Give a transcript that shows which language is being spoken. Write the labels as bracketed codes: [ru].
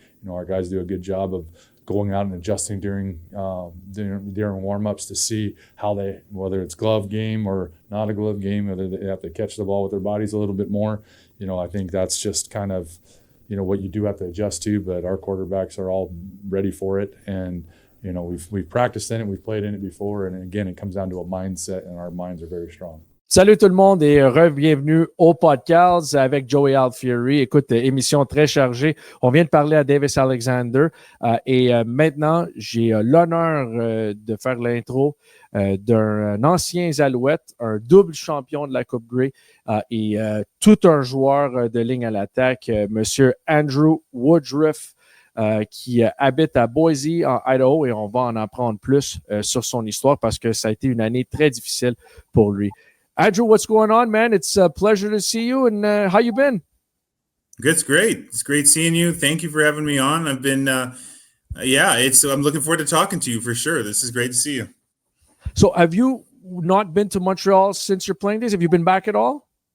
[en] Our guys do a good job of going out and adjusting during warm-ups to see whether it's glove game or not a glove game, whether they have to catch the ball with their bodies a little bit more. I think that's just kind of, what you do have to adjust to, but our quarterbacks are all ready for it. And, we've practiced in it, we've played in it before. And again, it comes down to a mindset, and our minds are very strong. [fr] Salut tout le monde et bienvenue au PodcAls avec Joe et Alfieri. Écoute, émission très chargée. On vient de parler à Davis Alexander et maintenant, j'ai l'honneur de faire l'intro d'un ancien Alouette, un double champion de la Coupe Grey et tout un joueur de ligne à l'attaque, Monsieur Andrew Woodruff, qui habite à Boise, en Idaho, et on va en apprendre plus sur son histoire parce que ça a été une année très difficile pour lui. [en] Andrew, what's going on, man? It's a pleasure to see you, and how you been? It's great. It's great seeing you. Thank you for having me on. I've been, I'm looking forward to talking to you for sure. This is great to see you. So have you not been to Montreal since your playing days? Have you been back at all?